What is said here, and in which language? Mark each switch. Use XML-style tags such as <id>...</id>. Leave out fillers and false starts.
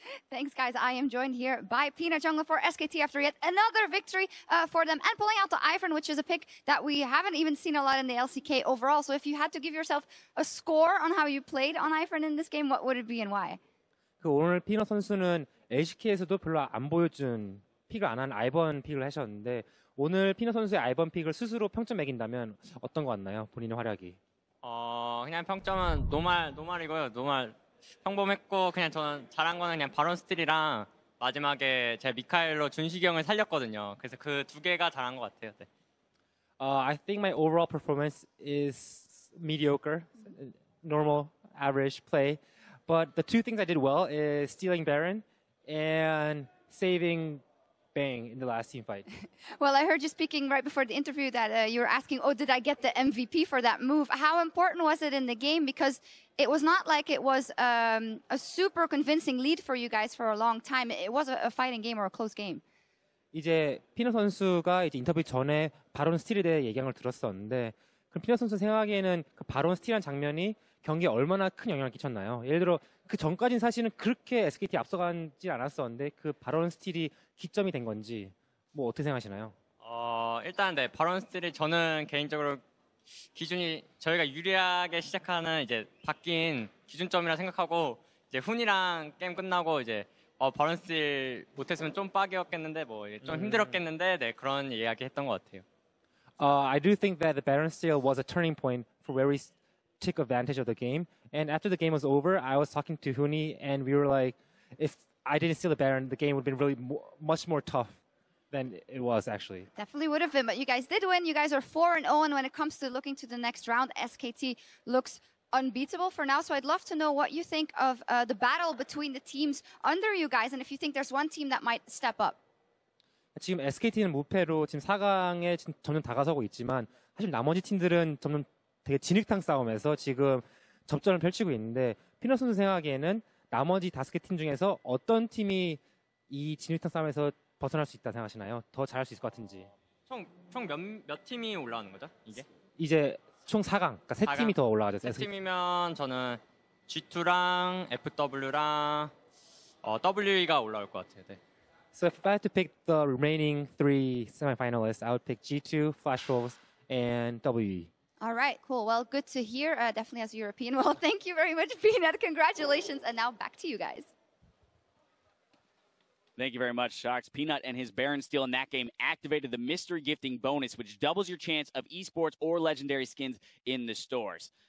<en>Thanks, guys. I am joined here by Peanut Jungler for SKT after yet another victory for them, and pulling out the Ivern, which is a pick that we haven't even seen a lot in the LCK overall. So if you had to give yourself a score on how you played on Ivern in this game, what would it be and why?</en> <ko>오늘 피너 선수는 LCK에서도 별로 안 보여준 픽을 안 한 아이번 픽을 하셨는데 오늘 피너 선수의 아이번 픽을 스스로 평점 매긴다면 어떤 것 같나요? 본인의 활약이. 그냥 평점은 노말이고요. 노말 평범했고 그냥 저는 잘한 거는 그냥 바론 스틸이랑 마지막에 제 미카엘로 준식이 형을 살렸거든요. 그래서 그 두 개가 잘한 것 같아요. 네.</ko> <en>I think my overall performance is mediocre, normal, average play. But the two things I did well is stealing Baron and saving Bang in the last team fight. Well, I heard you speaking right before the interview that you were asking, oh, did I get the MVP for that move? How important was it in the game? Because it was not like it was a super convincing lead for you guys for a long time. It was a fighting game or a close game.</en> <ko>이제 피너 선수가 이제 인터뷰 전에 바론 스틸에 대해 얘기한 걸 들었었는데 그럼 피너 선수 생각에는 그 바론 스틸한 장면이 경기에 얼마나 큰 영향을 끼쳤나요? 예를 들어 그 전까지는 사실은 그렇게 SKT 앞서가지 않았었는데 그 바론 스틸이 기점이 된 건지 뭐 어떻게 생각하시나요? 일단 네 바론 스틸이 저는 개인적으로 기준이 저희가 유리하게 시작하는 이제 바뀐 기준점이라 생각하고 이제 훈이랑 게임 끝나고 이제 바론 스틸 못했으면 좀 빡이었겠는데 뭐 좀 힘들었겠는데 네 그런 이야기 했던 것 같아요.</ko> <en>I do think that the Baron steal was a turning point for where we took advantage of the game. And after the game was over, I was talking to Huni, and we were like, if I didn't steal the Baron, the game would have been really much more tough than it was, actually. Definitely would have been, but you guys did win. You guys are 4-0, and when it comes to looking to the next round, SKT looks unbeatable for now. So I'd love to know what you think of the battle between the teams under you guys, and if you think there's one team that might step up.</en> <ko>지금 SKT는 무패로 지금 4강에 점점 다가서고 있지만 사실 나머지 팀들은 점점 되게 진흙탕 싸움에서 지금 접전을 펼치고 있는데 피너 선수 생각하기에는 나머지 5개 팀 중에서 어떤 팀이 이 진흙탕 싸움에서 벗어날 수 있다 생각하시나요? 더 잘할 수 있을 것 같은지. 총 몇 팀이 올라가는 거죠? 이게? 이제 총 4강, 그러니까 3팀이 더 올라가죠. 3팀이면 저는 G2랑 FW랑 WE가 올라올 것 같아요. 네.</ko> <en>So if I had to pick the remaining 3 semifinalists, I would pick G2, Flash Wolves, and WE. All right, cool. Well, good to hear, definitely as a European. Well, thank you very much, Peanut. Congratulations. And now back to you guys. Thank you very much, Shox. Peanut and his Baron steal in that game activated the mystery gifting bonus, which doubles your chance of esports or legendary skins in the stores.</en>